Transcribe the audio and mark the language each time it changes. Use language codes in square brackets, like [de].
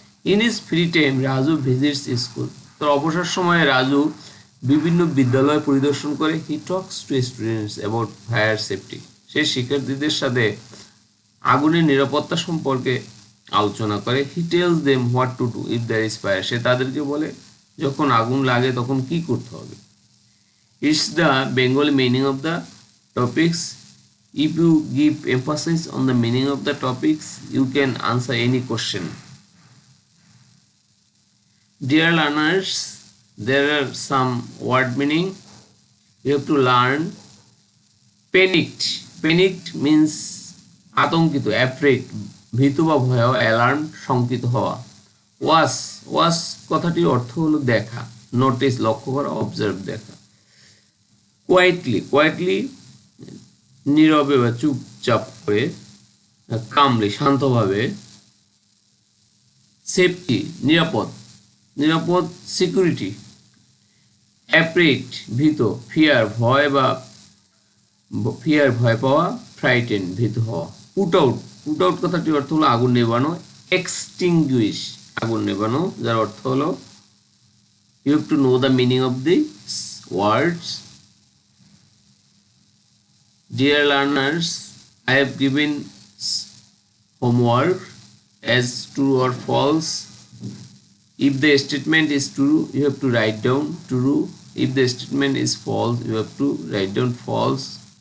[en] in his free time Raju visits school, [bn] তার অবসর সময়ে রাজু বিভিন্ন বিদ্যালয় পরিদর্শন করে। [en] he talks to students about fire safety, [bn] সে শিক্ষার্থীদের সাথে আগুনের নিরাপত্তা সম্পর্কে আলোচনা করে। [en] he tells them what to do if there is fire, [bn] সে তাদেরকে বলে যখন আগুন লাগে তখন কি করতে হবে। [en] It's the Bengali meaning of the topics. If you give emphasis on the meaning of the topics, you can answer any question. Dear learners, there are some word meaning. You have to learn. Panicked. Panicked means [bn] আতঙ্কিত, afraid, ভীতু বা ভয়, alarm, শঙ্কিত হওয়া। ওয়াস, ওয়াস কথাটির অর্থ হলো দেখা, নোটিস, লক্ষ্য করা, অবজার্ভ, দেখা। কোয়াইটলি, কোয়াইটলি নীরবে বা চুপচাপ করে, কামলি শান্তভাবে, সেফটি নিরাপদ, নিরাপদ, সিকিউরিটি, অ্যাপ্রেড ভীত, ফিয়ার ভয় বা ফিয়ার ভয় পাওয়া, ফ্রাইটেন ভীত হওয়া। পুট আউট, পুট আউট কথাটির অর্থ হলো আগুন নেভানো। এক্সটিংগুইশ আগুন নেভানো, যার অর্থ হলো [en] You have to know the meaning of this words. Dear learners, I have given homework as true or false. If the statement is true, you have to write down true. If the statement is false, you have to write down false.